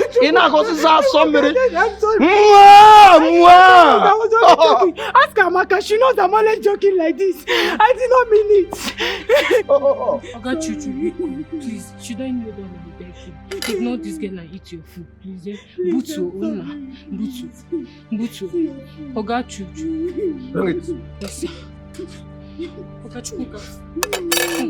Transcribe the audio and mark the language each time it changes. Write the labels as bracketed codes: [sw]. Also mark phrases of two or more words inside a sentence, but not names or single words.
[en] I was only joking. Ask Amaka. She knows I'm only joking like this. I did not mean it. Oga Chuchu, please, should I kneel down and beg you? Ignore this girl and eat your food, please. Butu, Ona. Butu. Oga Chuchu. Bring it. Yes, sir. Oga Chukwuka.